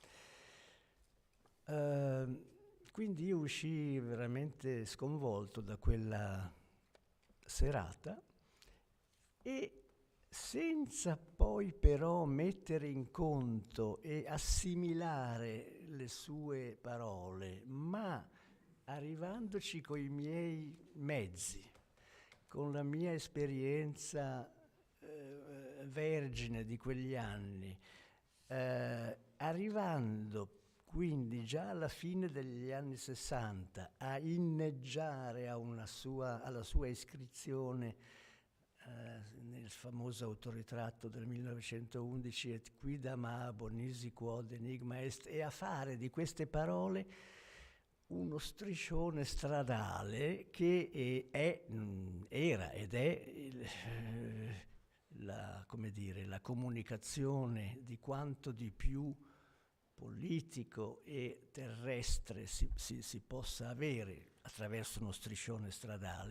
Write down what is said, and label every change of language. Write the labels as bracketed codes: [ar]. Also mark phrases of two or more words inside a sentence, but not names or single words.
[it] Quindi io uscii veramente sconvolto da quella serata, e senza poi però mettere in conto e assimilare le sue parole, ma arrivandoci con i miei mezzi, con la mia esperienza vergine di quegli anni, arrivando quindi già alla fine degli anni 60 a inneggiare alla sua iscrizione nel famoso autoritratto del 1911, [la] Et quidam abo nisi quod enigma est, [it] e a fare di queste parole uno striscione stradale che era ed è la comunicazione di quanto di più politico e terrestre si possa avere attraverso uno striscione stradale.